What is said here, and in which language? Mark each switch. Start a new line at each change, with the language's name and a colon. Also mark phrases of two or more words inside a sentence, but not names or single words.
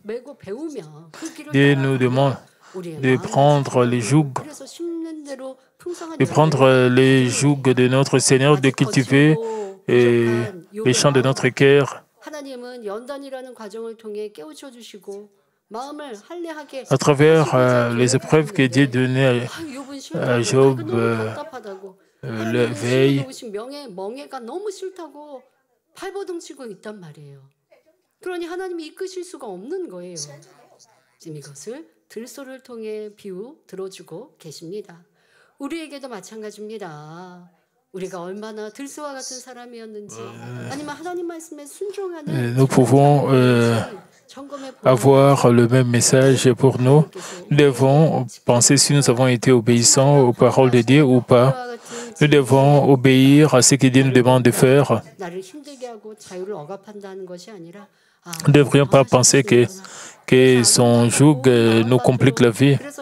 French: Dieu nous demande de prendre les jougs de prendre les jougs de notre Seigneur, de cultiver les champs de notre cœur. À travers les épreuves que Dieu donnait à Job, la veille,
Korean: 그러니 하나님이 이끄실 수가 없는 거예요. 지금 이것을 들소를 통해 비유 들어주고 계십니다. 우리에게도 마찬가지입니다. 우리가 얼마나 들소와 같은 사람이었는지 아니면 하나님 말씀에 순종하는
French: nous pouvons avoir le même message pour nous. Nous devons penser si nous avons été obéissants aux paroles de Dieu ou pas. Nous devons obéir à ce que Dieu nous demande de faire. Nous ne devrions pas penser que son joug nous complique la vie.